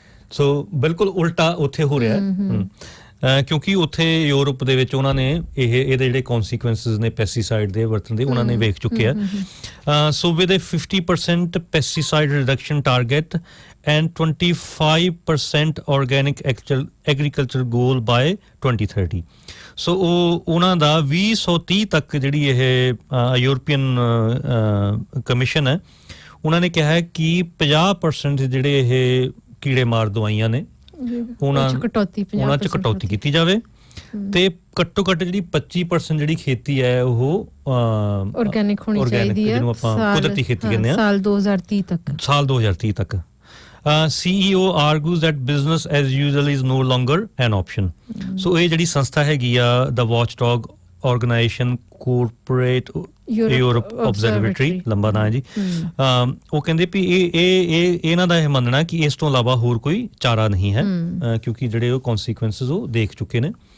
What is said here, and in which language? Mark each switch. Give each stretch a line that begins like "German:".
Punjabi: ਸੋ ਬਿਲਕੁਲ ਉਲਟਾ ਉੱਥੇ ਹੋ ਰਿਹਾ ਕਿਉਂਕਿ ਉੱਥੇ ਯੂਰਪ ਦੇ ਵਿੱਚ ਉਹਨਾਂ ਨੇ ਇਹਦੇ ਜਿਹੜੇ ਕਨਸੀਕੁਐਂਸਸ ਨੇ ਪੈਸਟੀਸਾਈਡ ਦੇ ਵਰਤਣ ਦੇ ਉਹਨਾਂ ਨੇ ਵੇਖ ਚੁੱਕੇ ਆ।
English: So with a 50% pesticide reduction target and 25% organic agriculture goal by 2030।
Punjabi: ਸੋ ਉਹਨਾਂ ਦਾ 2030 ਤੱਕ ਜਿਹੜੀ ਇਹ ਯੂਰਪੀਅਨ ਕਮਿਸ਼ਨ ਹੈ ਉਹਨਾਂ ਨੇ ਕਿਹਾ ਹੈ ਕਿ 50% ਜਿਹੜੇ ਇਹ ਕੀੜੇ ਮਾਰ ਦਵਾਈਆਂ ਨੇ ਉਹਨਾਂ ਚ ਕਟੌਤੀ ਕੀਤੀ ਜਾਵੇ ਤੇ ਘੱਟੋ ਘੱਟ ਜਿਹੜੀ 25% ਜਿਹੜੀ ਖੇਤੀ ਹੈ ਉਹ ਆਰਗੈਨਿਕ ਹੋਣੀ ਚਾਹੀਦੀ ਹੈ, ਜਿਹਨੂੰ ਆਪਾਂ ਕੁਦਰਤੀ ਖੇਤੀ ਕਹਿੰਦੇ ਆ, ਸਾਲ 2030 ਤੱਕ।
English: CEO argues that business as usual is no longer an option।
Punjabi: ਸੋ ਇਹ ਜਿਹੜੀ ਸੰਸਥਾ ਹੈਗੀ ਆ ਦਾ watchdog organisation corporate Europe observatory, ਲੰਬਾ ਨਾਂ ਹੈ ਜੀ, ਉਹ ਕਹਿੰਦੇ ਵੀ ਇਹ ਇਹਨਾਂ ਦਾ ਇਹ ਮੰਨਣਾ ਕਿ ਇਸ ਤੋਂ ਇਲਾਵਾ ਹੋਰ ਕੋਈ ਚਾਰਾ ਨਹੀਂ ਹੈ ਕਿਉਂਕਿ ਜਿਹੜੇ ਉਹ ਕਨਸੀਕੁਐਂਸਸ ਉਹ ਦੇਖ ਚੁੱਕੇ ਨੇ।